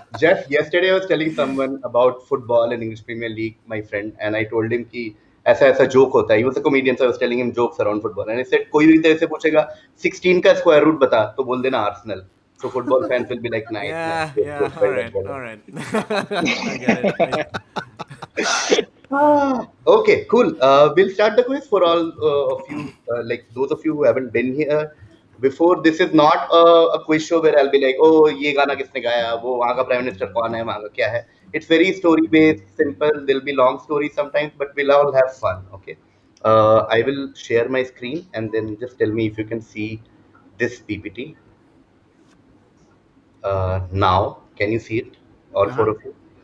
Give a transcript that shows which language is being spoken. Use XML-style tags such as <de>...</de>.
<en>Just yesterday, I was telling someone about football and English Premier League, my friend, and I told him</en> <hi>कि ऐसा joke होता है.</hi> <en>He was a comedian, so I was telling him jokes around football, and I said</en> <hi>कोई भी तेरे से पूछेगा 16 का square root बता, तो बोल देना Arsenal.</hi> <en>So football fans will be like, nice. Yeah, Good, yeah. good, All right. I get it. Okay, cool. We'll start the quiz for all of you, like those of you who haven't been here before. This is not a quiz show where I'll be like, oh,</en> <hi>ये गाना किसने गाया, वो वहाँ का prime minister कौन है, वहाँ का क्या है.</hi> <en>It's very story based, simple. There'll be long stories sometimes, but we'll all have fun. Okay. I will share my screen and then just tell me if you can see this PPT. Now, can you see it? All four of you?</en>